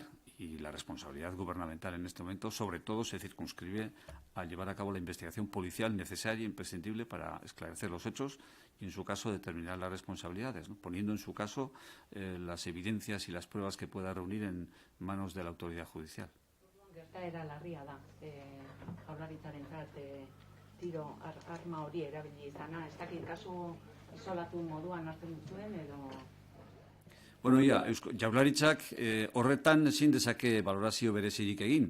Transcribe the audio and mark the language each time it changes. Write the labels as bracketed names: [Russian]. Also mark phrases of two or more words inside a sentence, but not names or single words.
[Spanish] Y la responsabilidad gubernamental en este momento, sobre todo, se circunscribe a llevar a cabo la investigación policial necesaria e imprescindible para esclarecer los hechos y, en su caso, determinar las responsabilidades, ¿no? Poniendo, en su caso, las evidencias y las pruebas que pueda reunir en manos de la autoridad judicial. [Basque] Gertaera larria da, jaurlaritzarentzat tiro arma hori erabili izana, ez dakit kasu isolatu moduan hartzen duzuen edo... Bueno, Jaurlaritzak horretan ezin dezake balorazio berezirik egin.